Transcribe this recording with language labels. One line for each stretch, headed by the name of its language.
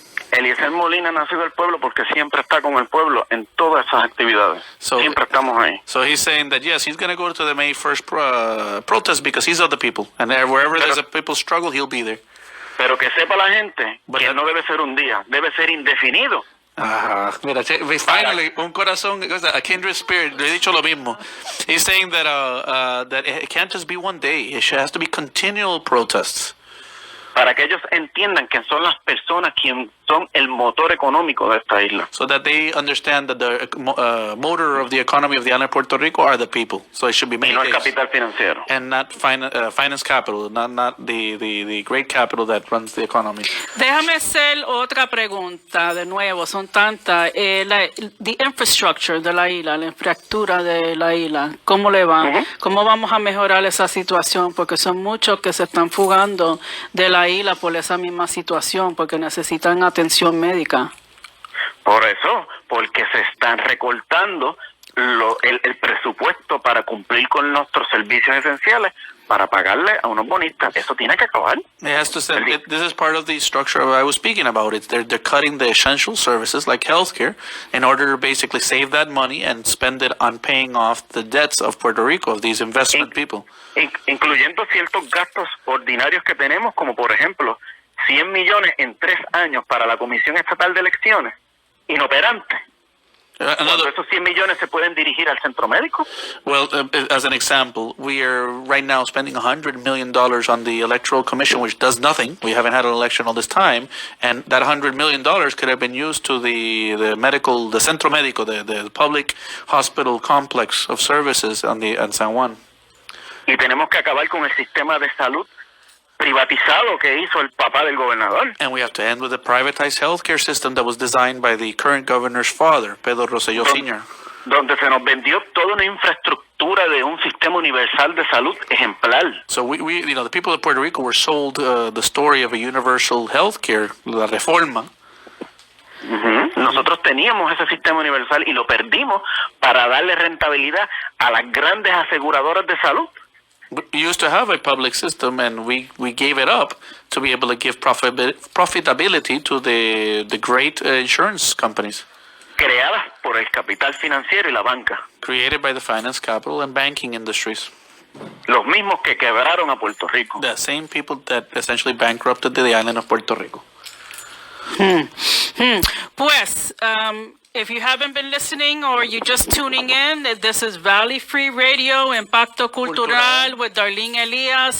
Spanish: Eliezer Molina nació del pueblo porque siempre está con el pueblo en todas esas actividades. Siempre estamos ahí.
English: So he's saying that yes, he's going to go to the May 1st protest because he's of the people, and wherever there's a people struggle, he'll be there.
Spanish: Pero que sepa la gente
English: But
Spanish: que
English: that-
Spanish: no debe ser un día, debe ser indefinido. Mira, finally, un corazón,
English: a kindred spirit,
Spanish: le he dicho lo mismo.
English: He's saying that it can't just be one day. It has to be continual protests.
Spanish: Para que ellos entiendan que son las personas quienes son el motor económico de esta isla.
English: So that they understand that the motor of the economy of the island of Puerto Rico are the people. So it should be
Spanish: Y
English: many
Spanish: no el
English: days.
Spanish: capital financiero.
English: And not finance capital, not the great capital that runs the economy.
Spanish: Déjame hacer otra pregunta de nuevo, son tantas.
English: The infrastructure
Spanish: de la isla, la infraestructura de la isla, ¿cómo le va? ¿Cómo vamos a mejorar esa situación? Porque son muchos que se están fugando de la isla por esa misma situación, porque necesitan atención médica. Por eso, porque se están recortando el presupuesto para cumplir con nuestros servicios esenciales, para pagarle a unos bonistas. Eso tiene que acabar.
English: It has to say, this is part of the structure I was speaking about. They're cutting the essential services like healthcare in order to basically save that money and spend it on paying off the debts of Puerto Rico, of these investment people.
Spanish: Incluyendo ciertos gastos ordinarios que tenemos, como por ejemplo 100 millones en 3 años para la Comisión Estatal de Elecciones, inoperante. Cuando esos 100 millones se pueden dirigir al centro médico.
English: Well, as an example, we are right now spending $100 million on the Electoral Commission, which does nothing. We haven't had an election all this time, and that $100 million could have been used to the Centro Médico, the public hospital complex of services on San Juan.
Spanish: Y tenemos que acabar con el sistema de salud privatizado que hizo el papá del gobernador.
English: And we have to end with the privatized healthcare system that was designed by the current governor's father, Pedro Rosselló Sr.
Spanish: Donde se nos vendió toda una infraestructura de un sistema universal de salud ejemplar.
English: So we the people of Puerto Rico were sold the story of a universal healthcare, la reforma.
Spanish: Nosotros teníamos ese sistema universal y lo perdimos para darle rentabilidad a las grandes aseguradoras de salud.
English: We used to have a public system, and we gave it up to be able to give profitability to the great insurance companies.
Spanish: Creadas por el capital financiero y la banca.
English: Created by the finance, capital, and banking industries.
Spanish: Los mismos que quebraron a Puerto Rico.
English: The same people that essentially bankrupted the island of Puerto Rico. Pues, if you haven't been listening or you're just tuning in, this is Valley Free Radio, Impacto Cultural with Darlene Elias